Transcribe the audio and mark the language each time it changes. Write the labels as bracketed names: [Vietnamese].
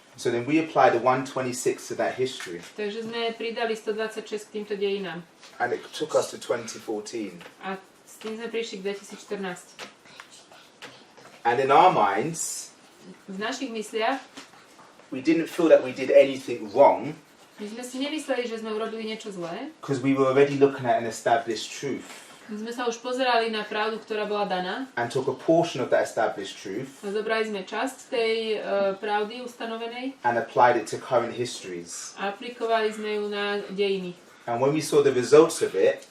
[English] So then we apply the 126 to that history, [Slovak] Takže sme pridali 126 k týmto dejinám. [English] and it took us to 2014. [Slovak] A s tým sme prišli k 2014. [English] And in our minds, [Slovak] v našich mysliach [English] we didn't feel that we did anything wrong [Slovak] my sme si nemysleli, že sme urobili niečo zlé. [English] because we were already looking at an established truth [Slovak] My sme sa už pozerali na pravdu, ktorá bola daná. [English] and took a portion of that established truth [Slovak] A zobrali sme časť tej pravdy ustanovenej [English] and applied it to current histories. [Slovak] a aplikovali sme ju na dejiny. [English] And when we saw the results of it,